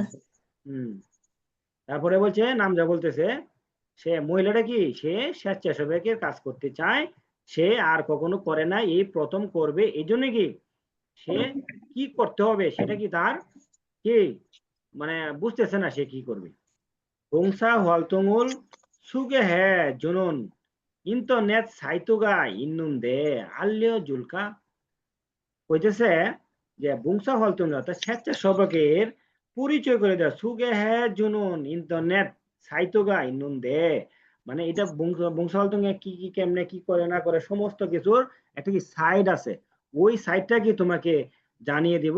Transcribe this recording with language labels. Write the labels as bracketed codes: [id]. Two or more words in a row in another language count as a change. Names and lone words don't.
[bn] হুম, তারপরে বলছে নামজা বলতেছে সে মহিলাটা কি সে স্বেচ্ছাসেবকের কাজ করতে চায়, সে আর কখনো করে না, এই প্রথম করবে। এই জন্য কি সে কি করতে হবে সেটা কি তার কি মানে বুঝতেছে না সে কি করবে। [ko] 봉사 활동을 소개해 주는 인터넷 사이트가 있는데 알려줄까? [bn] কইতেছে যে [ko] 봉사 활동 [bn] অর্থাৎ স্বেচ্ছাসেবকের পরিচয় করে দেওয়া, [ko] 소개해 주는 인터넷 사이트가 있는데, [bn] মানে এটা [ko] 봉사 활동 [bn] এ কি কি কেমনে কি করে না করে সমস্ত কিছুর একটা কি সাইট আছে, ওই সাইটটা কি তোমাকে জানিয়ে দিব।